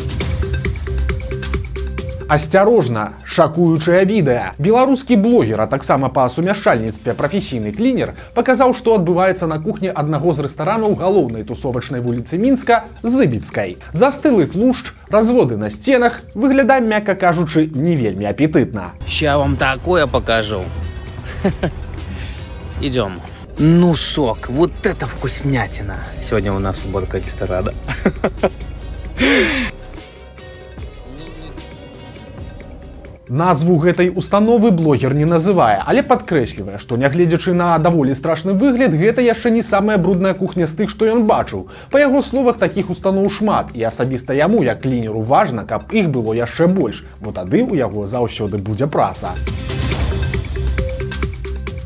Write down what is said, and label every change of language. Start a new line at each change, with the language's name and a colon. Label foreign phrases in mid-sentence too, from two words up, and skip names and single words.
Belarusian: Асцярожна, шакуючае відэа. Беларускі блогер, а таксама па сумяшчальніцтве прафесійны клінер, паказаў, што адбываецца на кухні аднаго з рэстаранаў галоўнай тусовачнай вуліцы Мінска Зыбіцкай. Застылы тлушч, разводы на сценах, выглядае, мякка кажучы, не вельмі апетытна.
Russian: Ща вам такое покажу. Идем. Ну, сок, вот это вкуснятина. Сегодня у нас уборка ресторана.
Belarusian: Назву гэтай установы блогер не называе, але падкрэслівае, што нягледзячы на даволі страшны выгляд, гэта яшчэ не самая брудная кухня з тых, што ён бачыў. Па яго словах, такіх устаноў шмат, і асабіста яму, як клінеру, важна, каб іх было яшчэ больш, бо тады ў яго заўсёды будзе праца.